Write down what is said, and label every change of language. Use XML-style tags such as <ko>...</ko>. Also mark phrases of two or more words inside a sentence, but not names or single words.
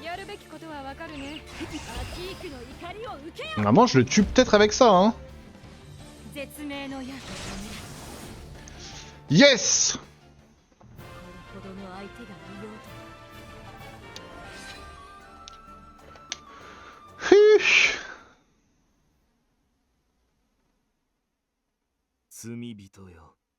<ja>やるべきことはわかるね。アキークの怒りを受けよ。</ja> <fr>Vraiment, je le tue peut-être avec ça, hein.</fr> <ja>絶命の矢。</ja> <fr>Yes!</fr> <ja>ほどの相手がいようと。 Huch. 罪人よ。</ja>